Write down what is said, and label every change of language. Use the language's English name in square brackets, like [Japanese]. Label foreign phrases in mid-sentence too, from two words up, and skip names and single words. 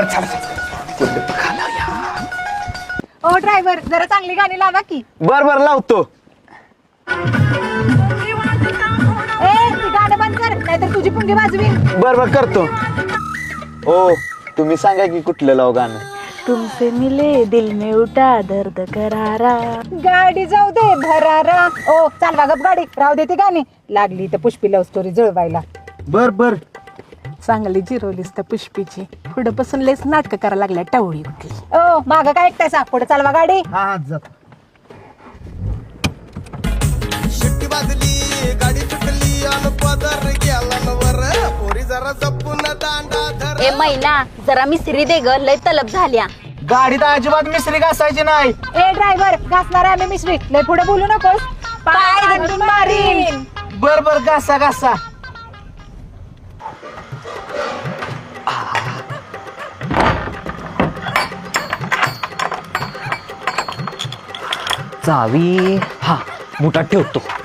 [Marathi] ओ ड्रायव्हर जरा चांगली गाणी लावा की. बर लावतो. ए ती गाणं बंद कर, नाहीतर तुझी पुंगी वाजवी. बर करतो. ओ तुम्ही सांगा की कुठलं लाव गाणं. [Hindi] तुमसे मिले दिल में उठा दर्द करारा. [Marathi] गाडी जाऊ दे भरारा. ओ चालवा गप गाडी, राहू दे ती गाणी. लागली तर पुष्पी लव्ह स्टोरी जळवायला. बर चांगली जिरवलीस त्या पुष्पीची. पुढे बसून लेस नाटक करायला लागल्या टवळी उठली. ओ माग काय ऐकतायसा, पुढे चालवा गाडी. हा जात. शिट्टी वाजली गाडी सुटली अन पदर गेला वर पोरी जरा जपून दांडा धर. ए मैना जरा मिसरी दे ग. लय तलब झाल्या. गाडीत अजिबात मिसरी घासायची नाही. ए ड्रायव्हर घासणार आहे आम्ही मिश्री लय पुढे बोलू नकोस पाय गंडून मारीन. बर बर घासा घासा. चावी हा बुटात ठेवतो.